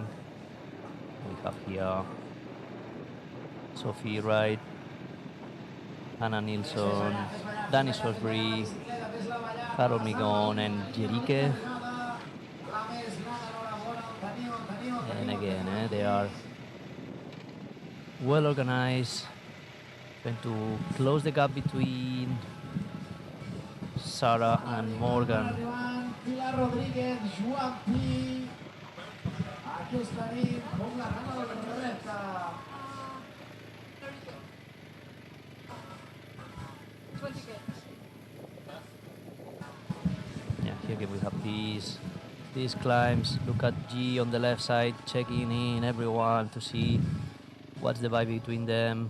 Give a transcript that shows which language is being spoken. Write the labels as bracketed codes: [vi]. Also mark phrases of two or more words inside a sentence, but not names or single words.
[en] We have here Sophie Wright, Anna Nilsson, Danny Salisbury, Carol Migon, and Jerike. And again, they are well organized, trying to close the gap between Sarah and Morgan. [ca] Arribant Pilar Rodríguez, Joan Pi. Aquesta nit, com la gana del repte. [en] Yeah, here again we have these climbs. Look at G on the left side, checking in everyone to see what's the vibe between them.